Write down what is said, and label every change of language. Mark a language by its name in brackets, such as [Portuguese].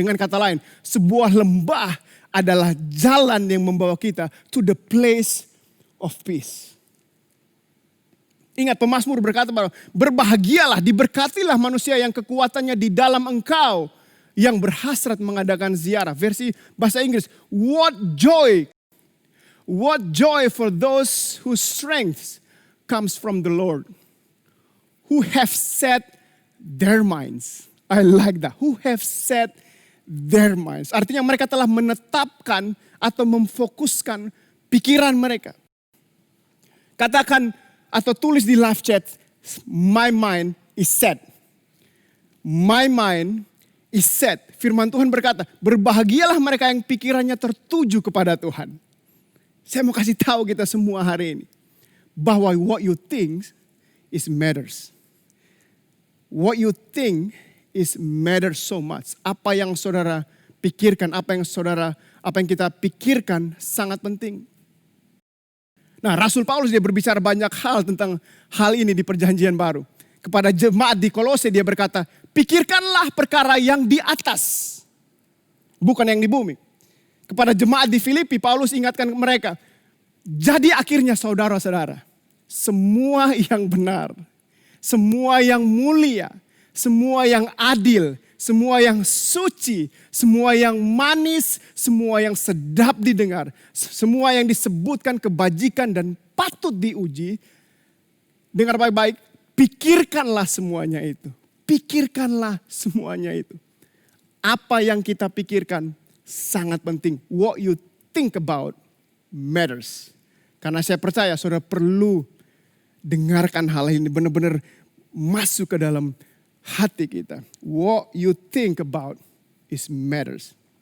[Indonesian] Dengan kata lain, sebuah lembah adalah jalan yang membawa kita [English] to the place of peace. [Indonesian] Ingat, pemazmur berkata bahwa berbahagialah, diberkatilah manusia yang kekuatannya di dalam Engkau, yang berhasrat mengadakan ziarah. Versi bahasa Inggris, [English] what joy for those whose strength comes from the Lord, who have set their minds. I like that. Who have set their minds. [Indonesian] Artinya mereka telah menetapkan atau memfokuskan pikiran mereka. Katakan atau tulis di live chat, [English] my mind is set. My mind is set. [Indonesian] Firman Tuhan berkata, berbahagialah mereka yang pikirannya tertuju kepada Tuhan. Saya mau kasih tahu kita semua hari ini, bahwa [English] what you think is matters. What you think is matters so much. [Indonesian] Apa yang saudara pikirkan, apa yang kita pikirkan sangat penting. Nah, Rasul Paulus dia berbicara banyak hal tentang hal ini di Perjanjian Baru. Kepada jemaat di Kolose dia berkata, pikirkanlah perkara yang di atas, bukan yang di bumi. Kepada jemaat di Filipi, Paulus ingatkan mereka, jadi akhirnya saudara-saudara, semua yang benar, semua yang mulia, semua yang adil, semua yang suci, semua yang manis, semua yang sedap didengar, semua yang disebutkan kebajikan dan patut diuji. Dengar baik-baik, pikirkanlah semuanya itu. Pikirkanlah semuanya itu. Apa yang kita pikirkan sangat penting. [English] What you think about matters. [Indonesian] Karena saya percaya saudara perlu dengarkan hal ini, benar-benar masuk ke dalam hati kita. [English] What you think about is matters.